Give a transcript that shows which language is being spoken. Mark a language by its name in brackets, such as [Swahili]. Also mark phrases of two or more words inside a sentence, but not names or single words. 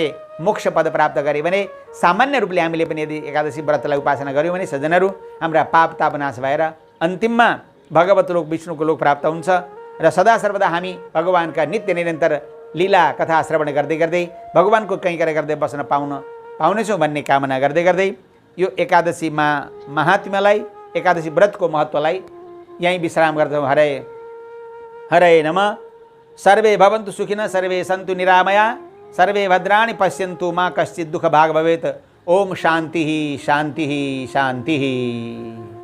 [Nepali] मोक्ष पद प्राप्त गरे भने सामान्य रूपले हामीले पनि यदि एकादशी व्रतलाई उपासना गर्यौँ भने सज्जनहरू हाम्रा पाप ताप नाश भएर अन्तिममा भगवत लोक विष्णुको लोक प्राप्त हुन्छ र सदा सर्वदा हामी भगवानका नित्य निरन्तर लीला कथा श्रवण गर्दै गर्दै भगवानको कैंकर्य गर्दै बस्न पाउनेछौँ भन्ने कामना गर्दै गर्दै यो एकादशीमा महात्म्यलाई, एकादशी व्रतको महत्त्वलाई यहीँ विश्राम गर्छौँ। [Sanskrit] हरे हरे नमः। सर्वे भवन्तु सुखिनः, सर्वे सन्तु निरामया। सर्वे भद्राणि पश्यन्तु मा कश्चित् दुःखभाग् भवेत्। ओम शांति शांति शांति।